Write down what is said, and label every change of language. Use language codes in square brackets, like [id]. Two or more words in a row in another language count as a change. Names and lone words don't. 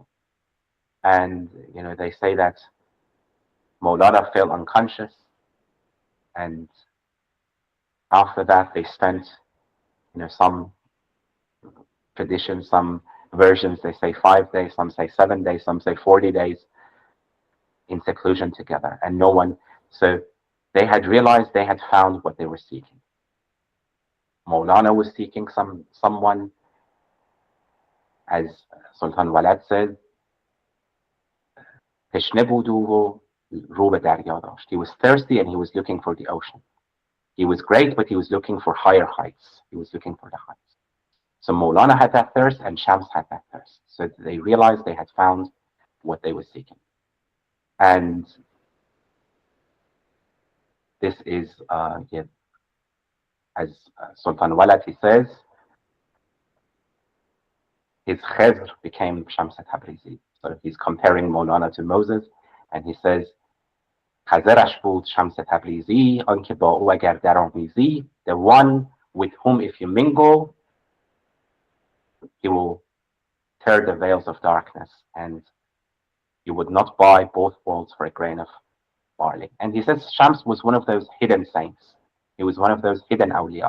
[en] And, they say that Maulana fell unconscious, and after that they spent, some traditions, some versions, they say 5 days, some say 7 days, some say 40 days in seclusion together, and no one. So they had realized they had found what they were seeking. Maulana was seeking someone, as Sultan Walad said, [fa] تشنه بود و رو به دریا داشت. [en] He was thirsty and he was looking for the ocean. He was great, but he was looking for higher heights. He was looking for the heights. So Maulana had that thirst and Shams had that thirst. So they realized they had found what they were seeking. And this is, as Sultan Walad, he says, his khizr became Shams-e Tabrizi. So he's comparing Maulana to Moses, and he says, [fa] خزرش بود شمس تبریزی آنکه با او اگر درآمیزی, [en] the one with whom if you mingle, he will tear the veils of darkness, and you would not buy both worlds for a grain of barley. And he says Shams was one of those hidden saints. He was one of those hidden awliya.